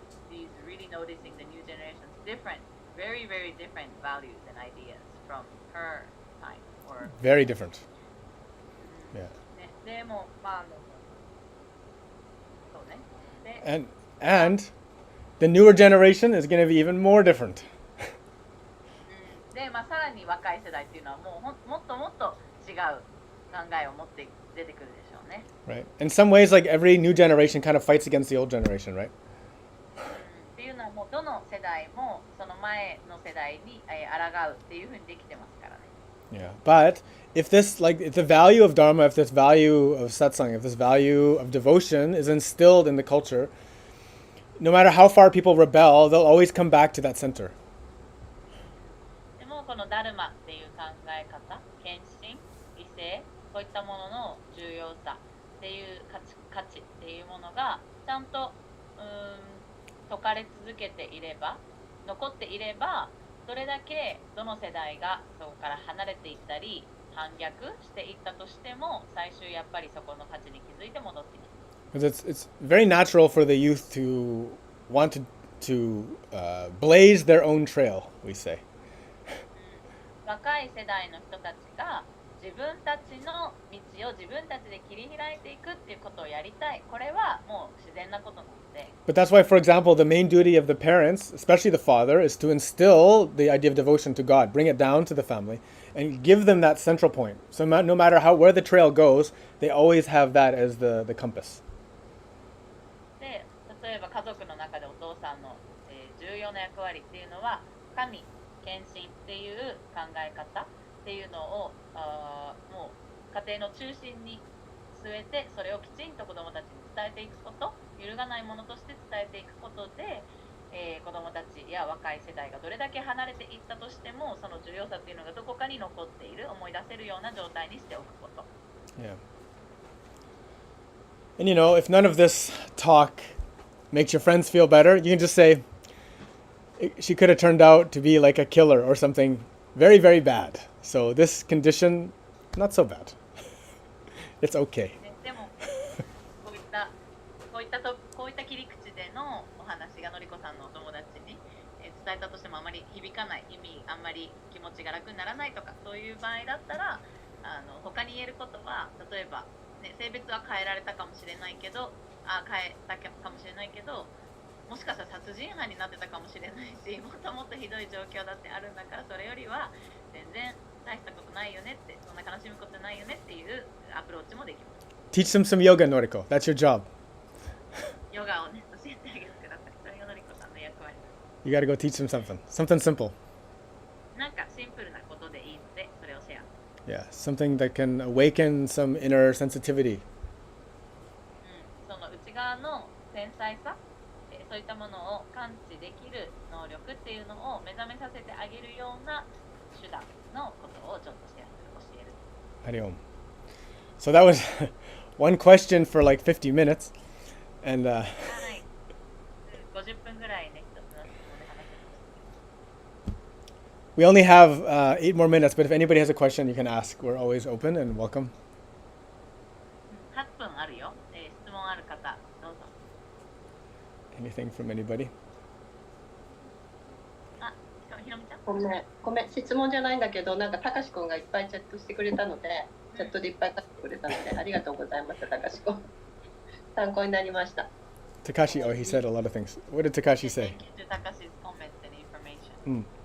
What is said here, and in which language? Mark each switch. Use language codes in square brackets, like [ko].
[en] she's really noticing the new generation's different, very, very different values and ideas from her time. Or Very different. [ja] うん [en] Yeah. [ja] ね、でも、まあ、そうね。で、 [en] And the newer generation is going to be even more different. [ja] で、まあ、さらに若い世代っていうのはもっともっと違う考えを持って出てくるでしょうね。 [en] Right. In some ways, like every new generation kind of fights against the old generation, right? [ja] っていうのはもうどの世代もその前の世代に抗うっていうふうにできてますからね。 [en] Yeah. But if this, like, if the value of Dharma, if this value of satsang, if this value of devotion is instilled in the culture, no matter how far people rebel, they'll always come back to that center. [ja] でもこのダルマっていう考え方、献身、理性、こういったものの重要さっていう価値っていうものがちゃんと説かれ続けていれば、残っていれば、どれだけどの世代がそこから離れていったり反逆していったとしても、最終やっぱりそこの価値に気づいて戻ってきます。 [en] Because it's very natural for the youth to want to blaze their own trail, we say. [ja] 若い世代の人たちが自分たちの道を自分たちで切り開いていくっていうことをやりたい。これはもう自然なことなので。 [en] But that's why, for example, the main duty of the parents, especially the father, is to instill the idea of devotion to God, bring it down to the family, and give them that central point. So no matter where the trail goes, they always have that as the compass. [ja] で、例えば家族の中でお父さんの、重要な役割っていうのは神、献身っていう考え方っていうのをもう家庭の中心に据えて、それをきちんと子どもたちに伝えていくこと、揺るがないものとして伝えていくことで、子どもたちや若い世代がどれだけ離れていったとしても、その重要さっていうのがどこかに残っている、思い出せるような状態にしておくこと。 [en] Yeah. And if none of this talk makes your friends feel better, you can just say, she could have turned out to be like a killer or something very, very bad. So this condition, not so bad. It's okay. [ja] でもこういった切り口でのお話がのりこさんのお友達に伝えたとしてもあまり響かない、あんまり気持ちが楽にならないとか、そういう場合だったら他に言えることは、例えば、ね、性別は変えられたかもしれないけど変えたかもしれないけど、もしかしたら殺人犯になってたかもしれないし、もっともっとひどい状況だってあるんだから、それよりは全然大したことないよねって、そんな悲しむことないよねっていうアプローチもできます。 [en] Teach them some yoga, Noriko. That's your job. [ja] ヨガをね、教えてあげてください。それがのりこさんの役割です。 [en] You got to go teach them something simple. [ja] なんかシンプルなことでいいので、それをシェア。 [en] Yeah, something that can awaken some inner sensitivity. [ja] その内側の繊細さ、そういったものを感知できる能力っていうのを目覚めさせてあげるような手段のことをちょっとシェアする、教える。 [en] Hariom. So that was one question for like 50 minutes. And [ja] はい。 50分ぐらいね、一つの質問で話してました。 [en] we only have 8 more minutes, but if anybody has a question, you can ask. We're always open and welcome. [ja] 8分あるよ。質問ある方、どうぞ。 [en] Anything from anybody? [ja] あ、ひろみちゃん。ごめん、質問じゃないんだけど、なんかたかしくんがいっぱいチャットしてくれたので、チャットでいっぱい書いてくれたので、ありがとうございました、たかしくん。参考になりました。 [en] Takashi, he said a lot of things. What did Takashi say? Thank you to Takashi's comments and information.